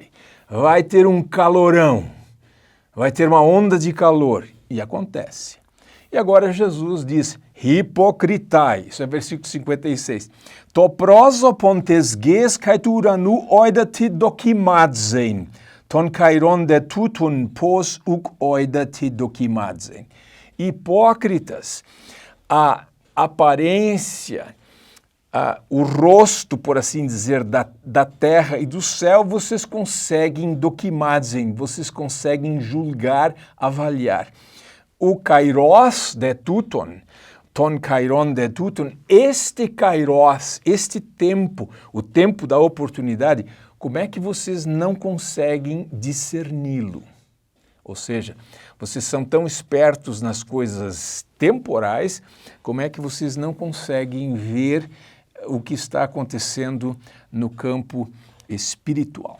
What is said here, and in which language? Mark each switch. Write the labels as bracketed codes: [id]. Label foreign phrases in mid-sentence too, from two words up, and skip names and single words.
[pt] Vai ter um calorão, vai ter uma onda de calor. E acontece. E agora Jesus diz, hipocritai, isso é versículo 56. [el] Τὸ πρόσωπον τῆς γῆς καὶ τοῦ οὐρανοῦ οἴδατε δοκιμάζειν. Τὸν καιρὸν δὲ τοῦτον πῶς οὐκ οἴδατε δοκιμάζειν. [pt] Hipócritas, a aparência, o rosto, por assim dizer, da terra e do céu, vocês conseguem dokimadzen, vocês conseguem julgar, avaliar. [el] ὁ καιρὸς δὲ τοῦτον, τὸν καιρὸν δὲ τοῦτον, [pt] este kairos, este tempo, o tempo da oportunidade, como é que vocês não conseguem discerni-lo? Ou seja, vocês são tão espertos nas coisas temporais, como é que vocês não conseguem ver o que está acontecendo no campo espiritual?